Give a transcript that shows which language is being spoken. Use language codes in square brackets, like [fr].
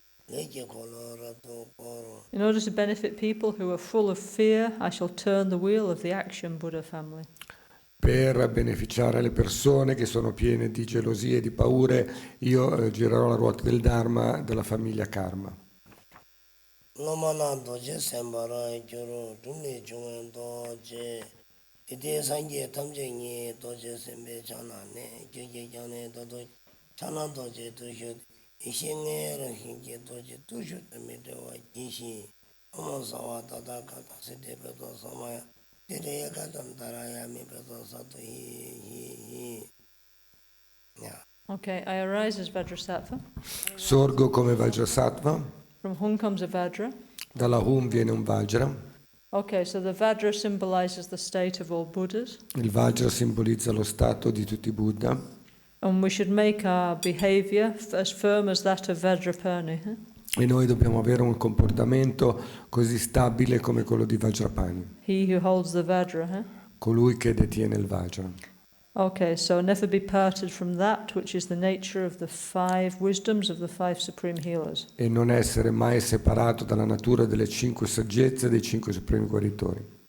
[en] In order to benefit people who are full of fear, I shall turn the wheel of the action Buddha family. [it] Per beneficiare le persone che sono piene di gelosie e di paure, io girerò la ruota del Dharma della famiglia Karma. Lomana doje sembara gyoro dumni jungen doje ide sanje tamje ni doje sembe chana ne gyege gyane dodo chana doje doshu ishine ro hinge doje doshu me dewa gishi omo sawa dada kata sede bedo samaya dire ka daraya me bedo sato hi yeah. [en] Okay, I arise as Vajrasattva. [it] Sorgo come Vajrasattva. [en] From whom comes a Vajra? [it] Dalla Hum viene un Vajra. [en] Okay, so the Vajra symbolizes the state of all Buddhas. [it] Il Vajra simbolizza lo stato di tutti i Buddha. [en] And we should make our behavior as firm as that of Vajrapani. [it] E noi dobbiamo avere un comportamento così stabile come quello di Vajrapani. [en] He who holds the Vajra. [it] Colui che detiene il Vajra. [en] Okay, so never be parted from that, which is the nature of the 5 wisdoms of the 5 supreme healers. [it] E non essere mai separato dalla natura delle 5 saggezze dei 5 supremi guaritori.